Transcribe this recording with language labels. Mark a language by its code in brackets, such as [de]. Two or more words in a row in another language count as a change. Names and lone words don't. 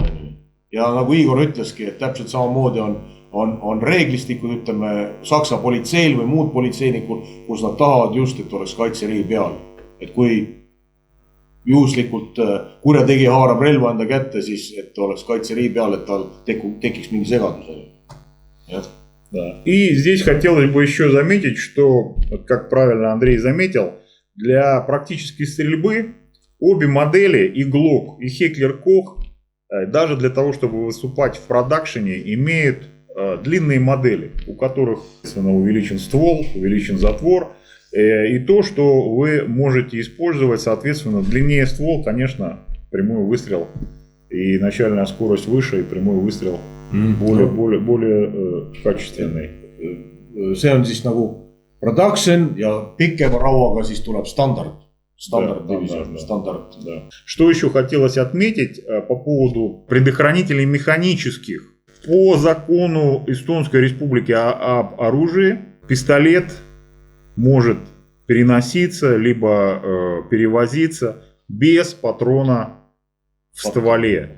[et] Ja nagu Igor ütleski, et täpselt samamoodi on reeglistikud, ütleme, Saksa politseil või muud politseinikul, kus nad tahavad just, et oleks kaitseriivi peal. Et kui juhuslikult kurjategija haarab relva enda kätte, siis et oleks kaitseriigi peal, et tal tekiks mingi segadus. [ru] Да. И здесь хотелось бы еще заметить, что, как правильно Андрей заметил, для практической стрельбы обе модели, и Glock, и Heckler Koch, даже для того, чтобы выступать в продакшене, имеют длинные модели, у которых увеличен ствол, увеличен затвор. И то, что вы можете использовать, соответственно, длиннее ствол, конечно, прямой выстрел и начальная скорость выше, и прямой выстрел более качественный. [et] See on siis nagu production ja pikema rauaga siis tuleb [en] standard division, [et] стандарт. [ru] Да. Что еще хотелось отметить по поводу предохранителей механических. По закону Эстонской Республики об оружии пистолет может переноситься либо перевозиться без патрона в стволе.